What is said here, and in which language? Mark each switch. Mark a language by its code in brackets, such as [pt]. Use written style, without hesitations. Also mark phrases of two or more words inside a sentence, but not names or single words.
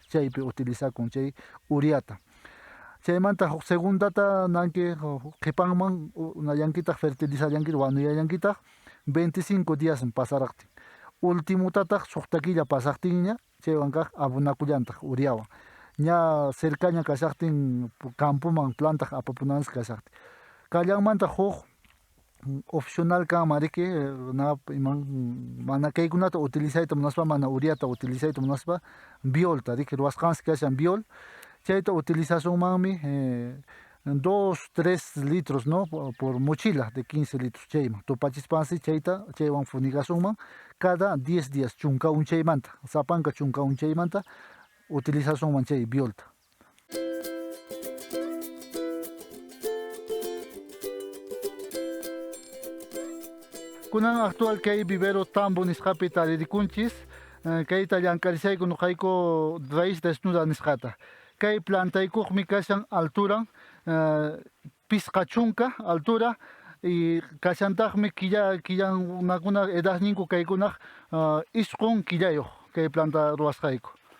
[qu] chaypi utilizakun chay ureata chaymanta huk segundata nanki qipanman unallankitaq fertilizallankitaq wanuyallankitaq 25 días pasaraqtin ultimutataq suqtakilla pasaqtinña chaywan kaq abunakullantaq ureawan ña cercaña kashaqtin campoman plantaq apapunansqa kashaqtin kallanmanta huk opcional kanmariki mana kaykunata utilizayta munaspa mana ureata utilizayta munaspa violta ruwasqansi kashan viol chayta utilizasunmanmi 2-3 litros no [es] por mochila de 15 litros [qu] chayman tupachispansi chayta chaywan fumigasunman [es] cada 10 días [qu] chunkawun chaymanta sapanka chunkawun chaymanta utilizasunman chay violta kunan actual kay vivero tambo nisqapi taririkunchis kayta llankarisayku nuqayku [es] raíz desnuda [qu] nisqata kay plantaykuqmi kashan altura pisqa chunka altura y kashantaqmi killanakuna edadninku kaykunaq isqun killayuq kay planta ruwasqayku